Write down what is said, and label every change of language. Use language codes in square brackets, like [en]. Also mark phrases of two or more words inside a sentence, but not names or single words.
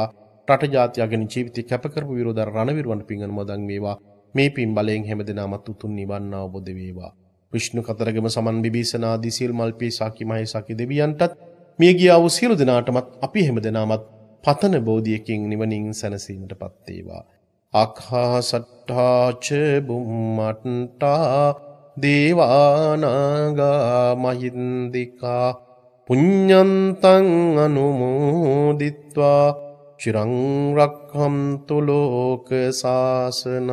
[si] රට ජාතිය අගන ජීවිතය කැප කරපු විරෝධ රණවිරුවන් පින් අනුමෝදන් වේවා. මේ පින් බලයෙන් හැමදෙනාමත් උතුම් නිවන් අවබෝධ වේවා. විෂ්ණු කතරගම සමන් විභීෂණ ආදී සීල් මල්පී සාකි මහේසාකි දෙවියන්ටත් මේ ගියා වූ සියලු දෙනාටමත් අපි හැමදෙනාමත් පතන බෝධියකින් නිවනින් සැනසීමටපත් වේවා. [pi] ආඛාසට්ඨා ච බුම්මට්ටා දේවානාගා මහින්దికා පුඤ්ඤන්තං අනුමෝදිත්වා චිරං රක්ඛන්තු ලෝක සාසනං.